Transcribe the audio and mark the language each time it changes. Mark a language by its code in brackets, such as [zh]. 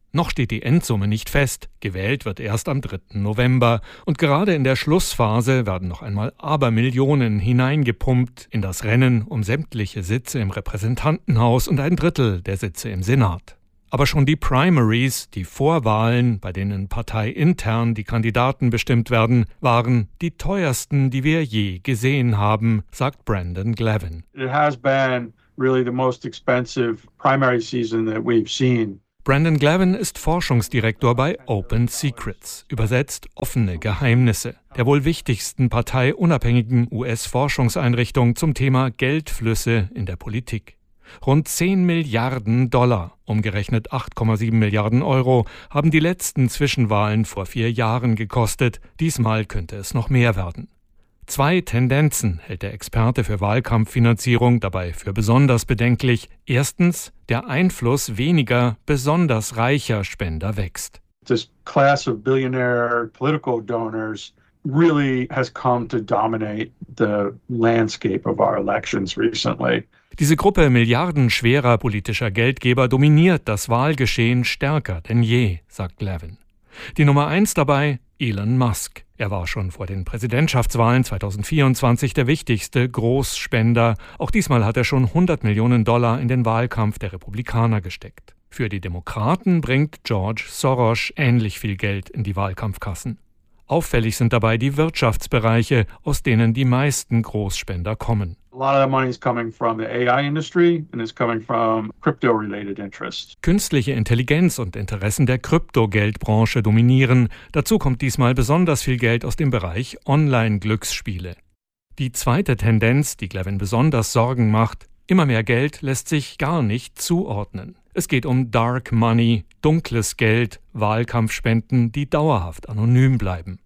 [de] Noch steht die Endsumme nicht fest, gewählt wird erst am 3. November und gerade in der Schlussphase werden noch einmal Abermillionen hineingepumpt in das Rennen um sämtliche Sitze im Repräsentantenhaus und ein Drittel der Sitze im Senat. Aber schon die Primaries, die Vorwahlen, bei denen parteiintern die Kandidaten bestimmt werden, waren die teuersten, die wir je gesehen haben, sagt Brandon Glavin. [en] It has been really the most expensive primary season that we've seen. [de] Brandon Glavin ist Forschungsdirektor bei Open Secrets, übersetzt offene Geheimnisse, der wohl wichtigsten parteiunabhängigen US-Forschungseinrichtung zum Thema Geldflüsse in der Politik. Rund 10 Milliarden Dollar, umgerechnet 8,7 Milliarden Euro, haben die letzten Zwischenwahlen vor 4 Jahren gekostet. Diesmal könnte es noch mehr werden. 2 Tendenzen hält der Experte für Wahlkampffinanzierung dabei für besonders bedenklich. Erstens, der Einfluss weniger, besonders reicher Spender wächst. [en] This class of billionaire political donors really has come to dominate the landscape of our elections recently. [de] Diese Gruppe milliardenschwerer politischer Geldgeber dominiert das Wahlgeschehen stärker denn je, sagt Glavin. Die Nummer 1 dabei, Elon Musk. Er war schon vor den Präsidentschaftswahlen 2024 der wichtigste Großspender. Auch diesmal hat er schon 100 Millionen Dollar in den Wahlkampf der Republikaner gesteckt. Für die Demokraten bringt George Soros ähnlich viel Geld in die Wahlkampfkassen. Auffällig sind dabei die Wirtschaftsbereiche, aus denen die meisten Großspender kommen. [en] A lot of that money is coming from the AI industry and it's coming from crypto-related interests. [de] Künstliche Intelligenz und Interessen der Kryptogeldbranche dominieren. Dazu kommt diesmal besonders viel Geld aus dem Bereich Online-Glücksspiele. Die 2. Tendenz, die Glavin besonders Sorgen macht, immer mehr Geld lässt sich gar nicht zuordnen. Es geht um Dark Money, dunkles Geld, Wahlkampfspenden, die dauerhaft anonym bleiben.